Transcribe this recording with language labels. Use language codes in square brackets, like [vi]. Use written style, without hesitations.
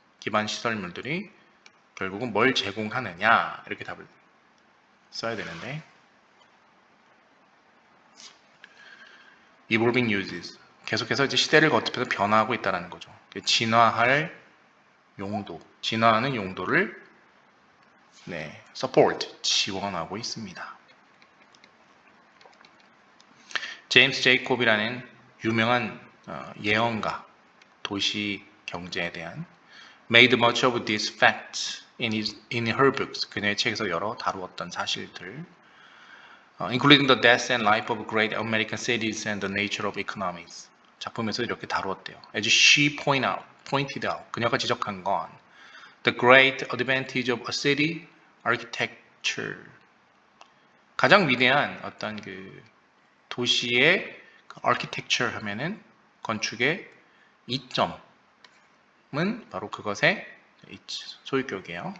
[ko] 기반 시설물들이 결국은 뭘 제공하느냐, 이렇게 답을 써야 되는데, [en] evolving uses, [ko] 계속해서 이제 시대를 거듭해서 변화하고 있다는 거죠. 진화할 용도, 진화하는 용도를 support, 지원하고 있습니다. 제임스 제이콥이라는 유명한 예언가, 도시 경제에 대한 [en] made much of these facts in her books, [ko] 그녀의 책에서 여러 다루었던 사실들, [en] including the death and life of great American cities and the nature of economics. [ko] 작품에서 이렇게 다루었대요. [en] As she pointed out, [ko] 그녀가 지적한 건 [en] the great advantage of a city architecture, [ko] 가장 위대한 어떤 그 도시의 architecture 하면은 건축의 이점은 바로 그것의 소유격이에요.